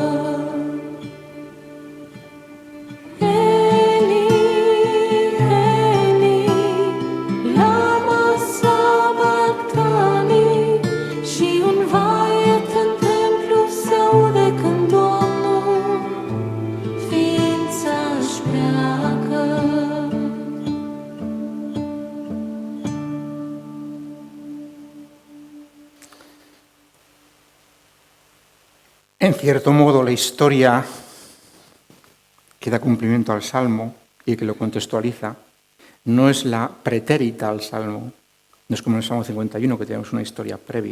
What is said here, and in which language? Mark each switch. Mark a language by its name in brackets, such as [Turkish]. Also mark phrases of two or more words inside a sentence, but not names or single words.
[Aramaic] Eli, lama sabachthani, [Romanian] și un vaet în templu se aude când Domnul ființa își pleacă. [Spanish] En cierto modo, la historia que da cumplimiento al Salmo y que lo contextualiza no es la pretérita al Salmo, no es como en el Salmo 51, que tenemos una historia previa.